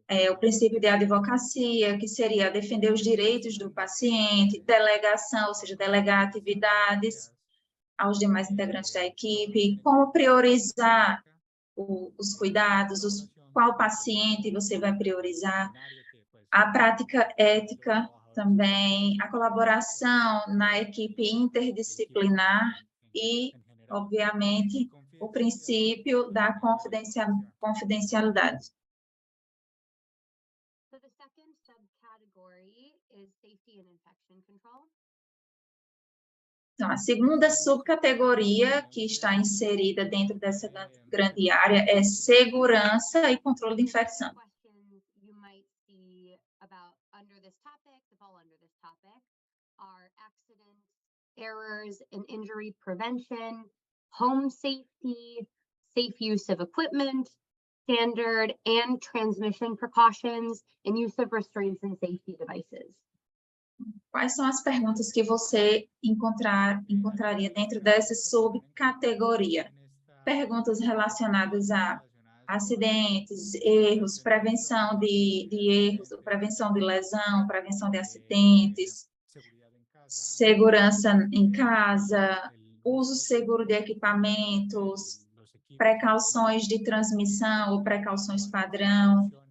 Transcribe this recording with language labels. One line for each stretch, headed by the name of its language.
Portuguese: o princípio de advocacia, que seria defender os direitos do paciente, delegação, ou seja, delegar atividades aos demais integrantes da equipe, como priorizar os cuidados, qual paciente você vai priorizar, a prática ética também, a colaboração na equipe interdisciplinar e, obviamente, o princípio da confidencialidade.
English: So the second subcategory is safety and infection control.
Portuguese: Então, a segunda subcategoria que está inserida dentro dessa grande área é segurança e controle de infecção.
English: Questions you might see about under this topic, that fall under this topic, are accidents, errors and injury prevention, home safety, safe use of equipment, standard and transmission precautions, and use of restraints and safety devices.
Portuguese: Quais são as perguntas que você encontraria dentro dessa subcategoria? Perguntas relacionadas a acidentes, erros, prevenção de erros, prevenção de lesão, prevenção de acidentes, segurança em casa, uso seguro de equipamentos, precauções de transmissão ou precauções padrão,